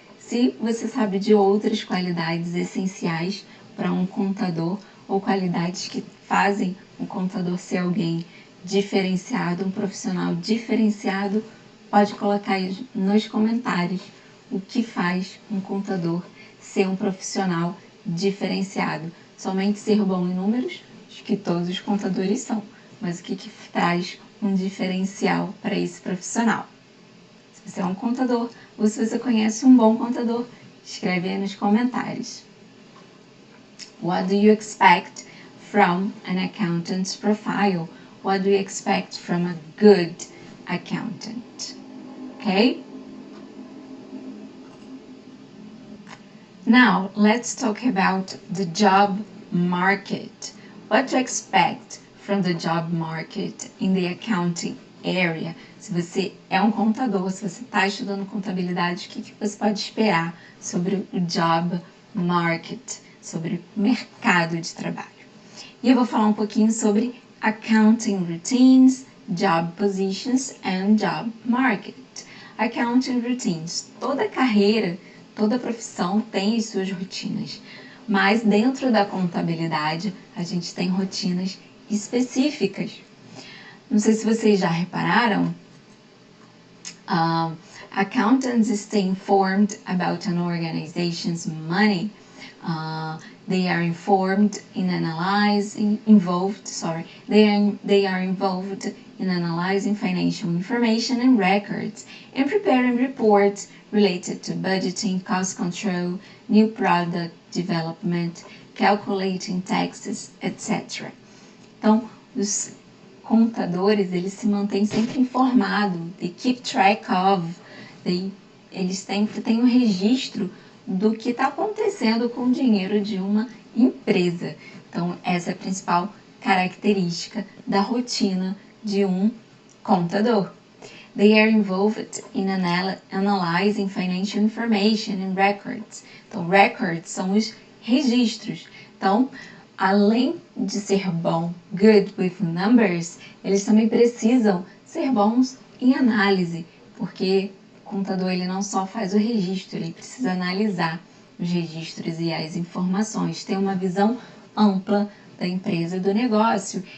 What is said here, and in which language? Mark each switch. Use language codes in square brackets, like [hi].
[pt] Se você sabe de outras qualidades essenciais para um contador ou qualidades que fazem um contador ser alguém diferenciado, um profissional diferenciado, pode colocar aí nos comentários o que faz um contador ser um profissional diferenciado. Somente ser bom em números, acho que todos os contadores são, mas o que traz um diferencial para esse profissional? Se você é um contador ou se você conhece um bom contador, escreve aí nos comentários. [en] What do you expect from an accountant's profile? What do you expect from a good accountant? Okay? Now, let's talk about the job market. What to expect from the job market in the accounting area? [pt] Se você é um contador, se você está estudando contabilidade, o que você pode esperar sobre o job market, sobre o mercado de trabalho? E eu vou falar um pouquinho sobre [en] accounting routines, job positions and job market. [pt] Accounting routines, toda carreira, toda profissão tem as suas rotinas, mas dentro da contabilidade a gente tem rotinas específicas. Não sei se vocês já repararam, [en] accountants stay informed about an organization's money. They are involved in analyzing financial information and records and preparing reports related to budgeting, cost control, new product development, calculating taxes, etc. [pt] Então, os contadores, eles se mantêm sempre informados, [en] they keep track of, [pt] eles sempre têm um registro do que está acontecendo com o dinheiro de uma empresa. Então, essa é a principal característica da rotina de um contador. [en] They are involved in analyzing financial information and records. [pt] Então, records são os registros. Então, além de ser bom, [en] good with numbers, [pt] eles também precisam ser bons em análise, porque o contador ele não só faz o registro, ele precisa analisar os registros e as informações, ter uma visão ampla da empresa e do negócio.